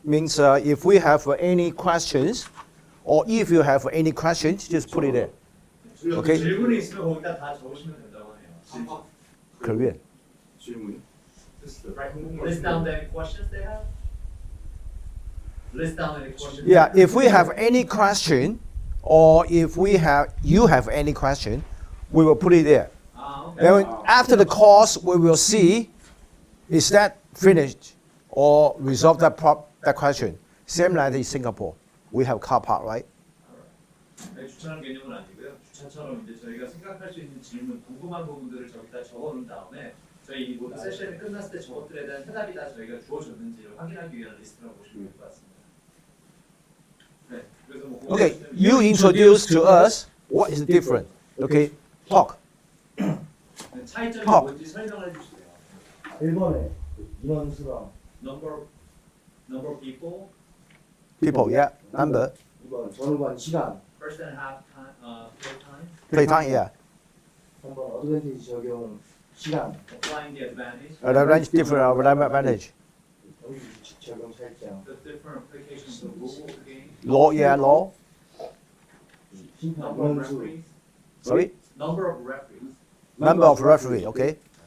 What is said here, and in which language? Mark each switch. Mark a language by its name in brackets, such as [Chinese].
[English] Means if we have any questions, or if you have any questions, just put it there. Okay. [Korean] 질문이 있으면 거기다 다 적으시면 된다고 해요. [English] Korean. [Korean] 질문. [English] List down any questions they have. List down any questions. Yeah, if we have any question, or if you have any question, we will put it there. Then after the course, we will see is that finished or resolve that question. Same like in Singapore, we have car park, right? [Korean] 주차하는 개념은 아니고요. 주차처럼 이제 저희가 생각할 수 있는 질문, 궁금한 부분들을 저기다 적어놓은 다음에 저희 이 모든 세션이 끝났을 때 저것들에 대한 해답이 다 저희가 주어졌는지를 확인하기 위한 리스트라고 보시면 될 것 같습니다. 네, 그래서 뭐 [English] Okay, you introduce to us what is different. Okay, talk. [Korean] 차이점이 [English] talk. [Korean] 뭔지 설명해 주세요. 1번에 인원수랑 [English] Number of people, People, yeah, number, [Korean] 2번 전후반 시간 [English] first and half time, play time. play time, yeah. [Korean] 한번 어드밴티지 적용 시간 [English] applying the advantage, Advantage different advantage. [Korean] 경기 규칙 적용 설정 [English] the different applications of the rule of the game, Law, yeah, law. [Korean] 심판 [English] number of [Korean] 인원수 [English] referees, Sorry. number of referees, Number of referee. Okay.